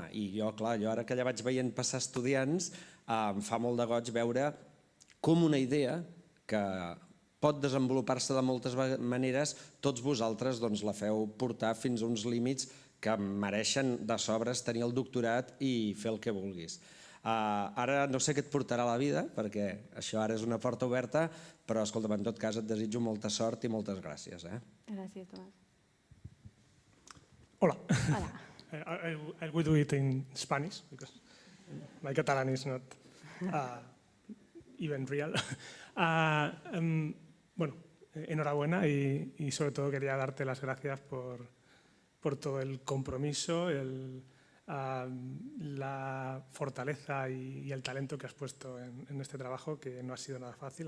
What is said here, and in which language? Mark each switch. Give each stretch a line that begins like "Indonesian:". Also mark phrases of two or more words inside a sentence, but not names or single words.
Catalan: I jo, clar, ara que ja vaig veient passar estudiants, em fa molt de goig veure com una idea que pot desenvolupar-se de moltes maneres, tots vosaltres la feu portar fins a uns límits que mereixen de sobres tenir el doctorat i fer el que vulguis. Ara no sé què et portarà la vida, perquè això ara és una porta oberta, però escolta'm, en tot cas et desitjo molta sort i moltes gràcies. Gràcies, Tomàs. Hola. Hola.
English: I will do it in Spanish, because my Catalan is not even real.
Spanish: Bueno, enhorabuena y sobre todo quería darte las gracias por todo el compromiso, la fortaleza y el talento que has puesto en este trabajo, que no ha sido nada fácil.